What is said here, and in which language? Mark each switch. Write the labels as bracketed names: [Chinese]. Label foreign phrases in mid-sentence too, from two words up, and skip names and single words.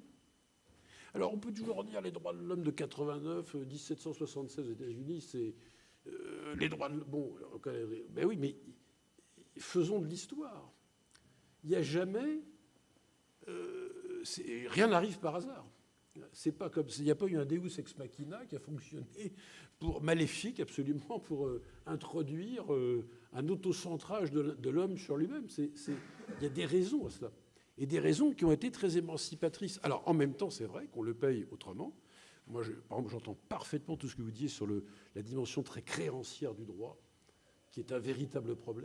[French] Alors on peut toujours dire les droits de l'homme de 89, 1776 aux États-Unis, c'est les droits de l'homme. Bon, ben oui, mais faisons de l'histoire. Il n'y a jamais... rien n'arrive par hasard. C'est pas comme il n'y a pas eu un [Latin] Deus ex machina [French] qui a fonctionné maléfique absolument pour introduire un autocentrage de l'homme sur lui-même. Il y a des raisons à cela, et des raisons qui ont été très émancipatrices. Alors en même temps, c'est vrai qu'on le paye autrement. Moi, par exemple, j'entends parfaitement tout ce que vous disiez sur la dimension très créancière du droit, qui est un véritable problème.